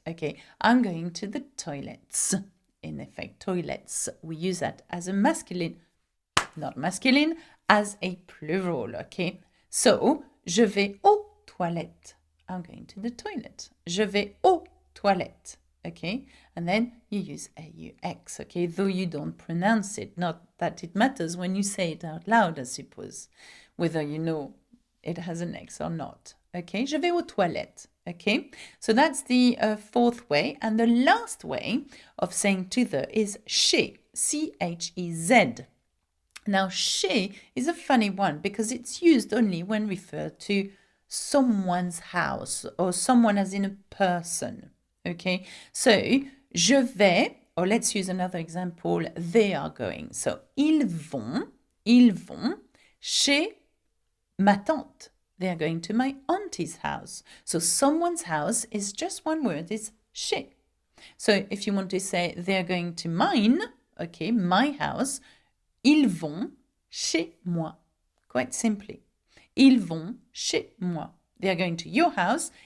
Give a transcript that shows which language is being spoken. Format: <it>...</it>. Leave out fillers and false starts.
<en>Okay, I'm going to the toilets. In effect, toilets. We use that as a masculine. Not masculine, as a plural, okay? So,</en> <fr>je vais aux toilettes.</fr> <en>I'm going to the toilet.</en> <fr>Je vais aux toilettes, okay?</fr> <en>And then you use aux, okay? Though you don't pronounce it, not that it matters when you say it out loud, I suppose, whether you know it has an X or not, okay?</en> <fr>Je vais aux toilettes, okay?</fr> <en>So that's the fourth way. And the last way of saying to the is chez, C-H-E-Z. Now, chez is a funny one because it's used only when referred to someone's house or someone as in a person, okay? So, je vais, or let's use another example, they are going. So,</en> <fr>ils vont chez ma tante.</fr> <en>They are going to my auntie's house. So, someone's house is just one word, it's chez. So, if you want to say they're going to mine, okay, my house,</en> <fr>ils vont chez moi.</fr> <en>Quite simply.</en> <fr>Ils vont chez moi.</fr> <en>They are going to your house.</en>